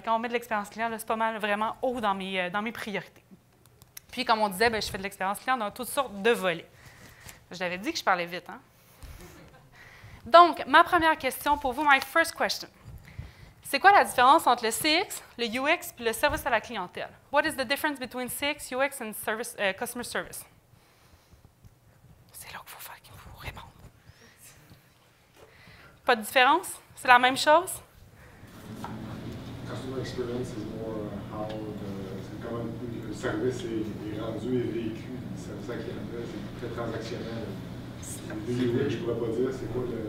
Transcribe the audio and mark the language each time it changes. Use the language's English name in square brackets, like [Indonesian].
[French] Quand on met de l'expérience client, c'est pas mal vraiment haut dans mes priorités. Puis, comme on disait, je fais de l'expérience client dans toutes sortes de volets. Je l'avais dit que je parlais vite, hein? Donc, ma première question pour vous, [English] my first question. [French] C'est quoi la différence entre le CX, le UX et le service à la clientèle? [English] What is the difference between CX, UX and service, customer service? [French] C'est là qu'il faut répondre. Pas de différence? C'est la même chose? [English] Customer experience is more [French] comment le service est rendu et vécu. Le service à la clientèle, c'est très transactionnel. Le UX, je ne pourrais pas dire, c'est quoi le